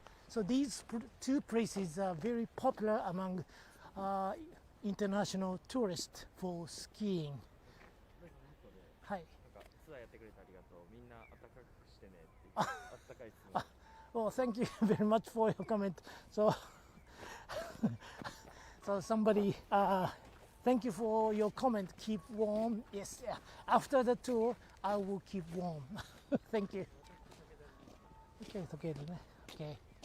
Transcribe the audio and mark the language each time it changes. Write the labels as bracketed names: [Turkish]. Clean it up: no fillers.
[English] So these two places are very popular among international tourists for skiing. [Japanese] はい。なんかツアーやってくれてありがとう。みんな暖かくしてねって言って、暖かい質問。 [English] Well, thank you very much for your comment. So somebody, thank you for your comment. Keep warm. Yes, after the tour, I will keep warm. Thank you. Okay, it's okay, isn't it? Okay.